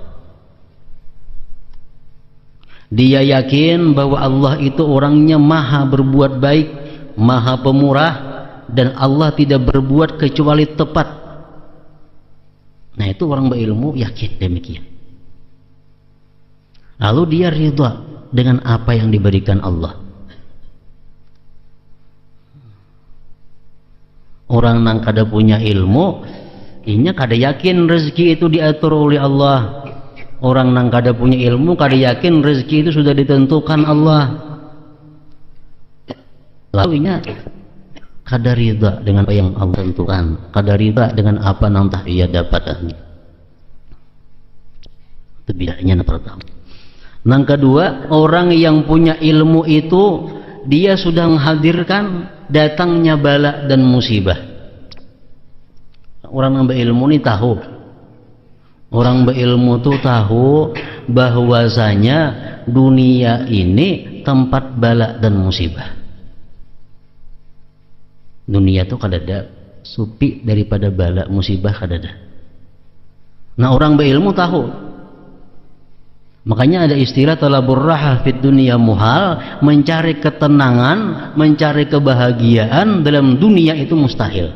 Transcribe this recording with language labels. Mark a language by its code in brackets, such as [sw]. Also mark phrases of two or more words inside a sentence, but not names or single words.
[id] Dia yakin bahwa Allah itu orangnya maha berbuat baik, maha pemurah, dan Allah tidak berbuat kecuali tepat. Nah itu orang berilmu yakin demikian. Lalu dia ridha dengan apa yang diberikan Allah. [bjn] Orang yang kada punya ilmu, inya kada yakin rezeki itu diatur oleh Allah. Orang yang kada punya ilmu, kada yakin rezeki itu sudah ditentukan Allah. Lalu inya kada ridha dengan apa yang Allah tentukan, kada ridha dengan apa yang telah ia dapatkan. [id] Itu bedanya yang pertama. Yang kedua, orang yang punya ilmu itu dia sudah menghadirkan datangnya bala dan musibah. Orang yang berilmu ini tahu Orang berilmu tuh tahu bahwasanya dunia ini tempat bala dan musibah. [bjn] Dunia tuh kadada supi daripada bala musibah kadada. [id] Nah, orang berilmu tahu. Makanya ada istilah [ar] طلب الراحة في الدنيا محال, [id] mencari ketenangan, mencari kebahagiaan dalam dunia itu mustahil.